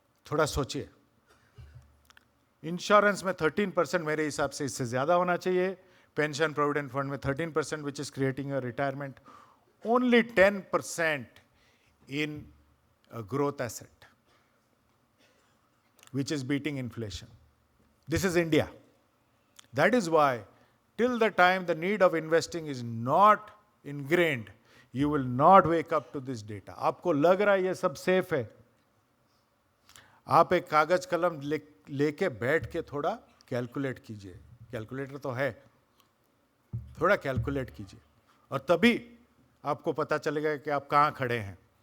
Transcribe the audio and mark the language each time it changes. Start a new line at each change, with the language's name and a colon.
Hindi: थोड़ा सोचिए। इंश्योरेंस में 13% मेरे हिसाब से इससे ज्यादा होना चाहिए।
English: pension provident fund
Hindi: में
English: 13% which is creating a retirement. Only 10% in growth asset which is beating inflation. This is India. That is why till the time the need of investing is not ingrained, you will not wake up to this data.
Hindi: आपको लग रहा है ये सब safe है, आप एक कागज कलम लेके बैठ के थोड़ा कैलकुलेट कीजिए। कैलकुलेटर तो है, थोड़ा कैलकुलेट कीजिए और तभी आपको पता चलेगा कि आप कहाँ खड़े हैं।